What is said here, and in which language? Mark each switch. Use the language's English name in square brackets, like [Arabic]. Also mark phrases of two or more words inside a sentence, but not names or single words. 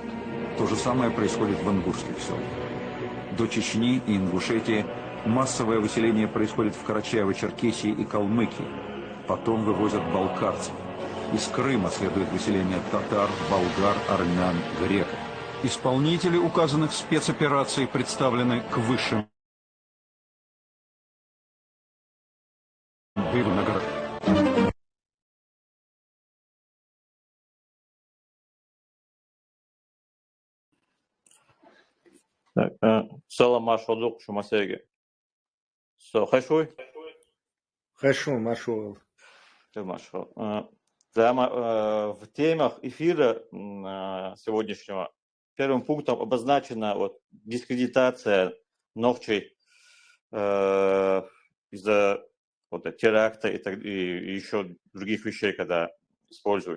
[Russian] То же самое происходит в ингушских селах. До Чечни и Ингушетии массовое выселение происходит в Карачаево-Черкесии и Калмыкии. Потом вывозят балкарцев. Из Крыма следует выселение татар, болгар, армян, греков. Исполнители указанных спецопераций представлены к высшим наградам. [Chechen] Салам Машодук Шумасеги. Хашуй? Хашу, Машуэл. Машу. [Russian] В темах эфира сегодняшнего первым пунктом обозначена дискредитация Нохчей из-за теракта и еще других вещей, когда используют.